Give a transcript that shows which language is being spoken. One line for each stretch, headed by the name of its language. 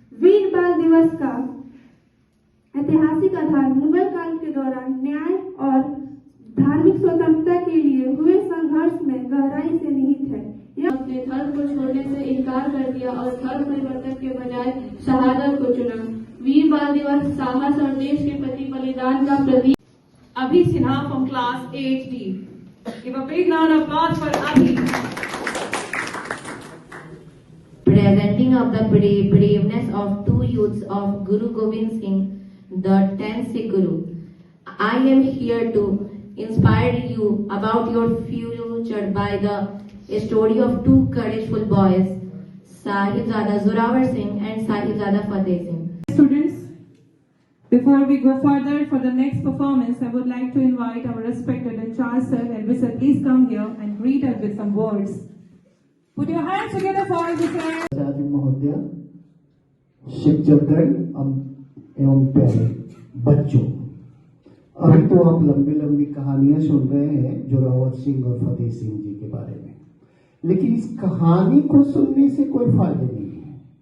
Hindi: वीर बाल दिवस का ऐतिहासिक आधार मुगल काल के दौरान न्याय और धार्मिक स्वतंत्रता के लिए हुए संघर्ष में गहराई से निहित है। यह अपने धर्म को छोड़ने से इनकार कर दिया और धर्म परिवर्तन के बजाय शहादत को चुना। वीर बाल दिवस साहस और देश के प्रति बलिदान का प्रतीक।
English: Abhi Sinha from class 8D। Give a big round of applause for Abhi. Presenting of the braveness of two youths of Guru Gobind Singh, the 10th Sikh Guru. I am here to inspire you about your future by the story of two courageful boys, Sahibzada Zorawar Singh and Sahibzada Fateh Singh. Students, before we go further for the next performance, I would like to invite our respected and Charles sir and Elvis sir, please come here and greet us with some words. Put your hands together for Elvis sir.
Hindi: आचार्य महोदय, शिक्षकगण एवं प्यारे बच्चों, अभी तो आप लंबी लंबी कहानियां सुन रहे हैं जोरावर सिंह और फतेह सिंह जी के बारे में, लेकिन इस कहानी को सुनने से कोई फायदे नहीं है।